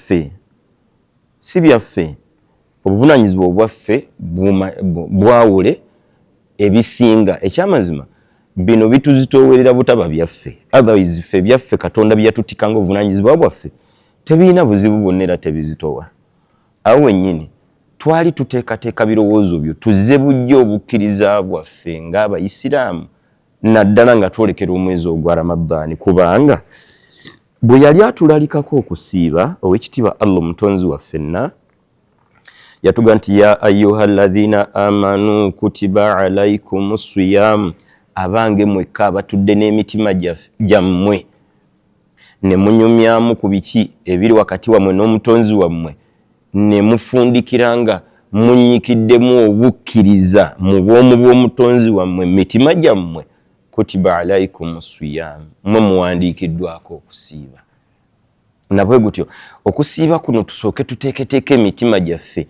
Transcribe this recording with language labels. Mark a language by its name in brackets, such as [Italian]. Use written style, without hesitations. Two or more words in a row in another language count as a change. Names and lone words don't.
[Ganda] byaffe obuvunaanyizibwa obwaffe bwawule ebisinga ekyamazima bino bituzitoowerera butaba byaffe otherwise ffe byaffe Katonda byatutikanga obuvunaanyizibwa bwaffe tebirina buzibu bwonna era tebizitowa awo wennyini twali tuteekateeka birowoozo byo tuzze bujja obukkiriza bwaffe ng'Abayisiraamu naddala nga twolekera omwezi ogwa Ramadani kubanga bwe yali atulalikako okusiiba ow'ekitiibwa Allah omutonzi waffenna yatuga nti [Arabic] ya ayyuha alladhina amanu kutiba alaikumus siyam [Ganda] abange mwekka abatudde n'emitima gyammwe ne munyumyamu ku biki ebiri wakati wammwe n'omutonzi wammwe ne mufundikiranga munyikiddemu obukkiriza mu bwomu bw'omutonzi wammwe mitima gyammwe [Arabic] kutiba alaikumus siyam [Ganda] mwe muwandiikiddwako okusiiba nabwe gutyo okusiiba kuno tusooke tuteeketeeka emitima gyaffe